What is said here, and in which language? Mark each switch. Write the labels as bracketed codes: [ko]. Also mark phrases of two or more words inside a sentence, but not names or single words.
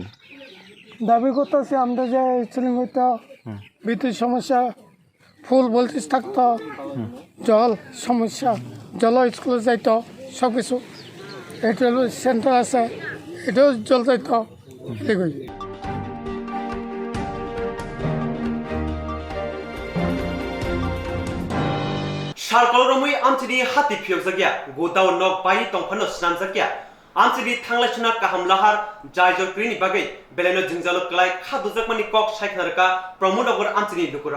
[bn] দাবি করতেছি আমরা যে ছিলাম হইতো বিদ্যুৎ সমস্যা, ফুল ভোল্টেজ থাকতো, জল সমস্যা, জল স্কুলে যাইতো সব কিছু, এটা হলো সেন্টার আছে এটাও জল যাইতো এগুলি। [trp] सारकलरमै आमचिनि हाति फियजागिया गोदाव नक बाय तंफानो स्नामजागिया आमचिनि थांलायसुना काहामलाहार जायजरक्रिनि बागै बेलेनो जिंजालो क्लाय खादुजकमानि कक साइखनारका प्रमोदगर आमचिनि दुकुराव